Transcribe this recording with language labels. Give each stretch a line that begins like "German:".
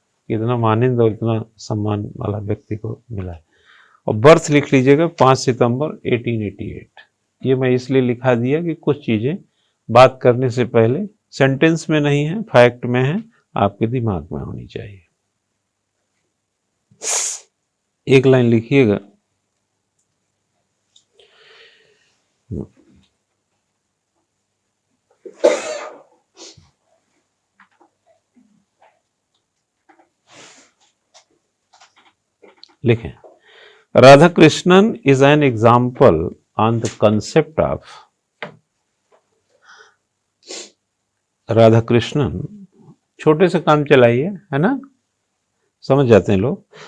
Hindi: इतना मानिंद और इतना सम्मान वाला व्यक्ति को मिला है। और बर्थ लिख लीजिएगा 5 सितंबर 1888। ये मैं इसलिए लिखा दिया कि कुछ चीजें बात करने से पहले सेंटेंस में नहीं है, फैक्ट में है, आपके दिमाग में होनी चाहिए। एक लाइन लिखिएगा, लिखें
English: Radhakrishnan is an example on the concept of Radhakrishnan।
Hindi: छोटे से काम चलाइए, है ना, समझ जाते हैं लोग।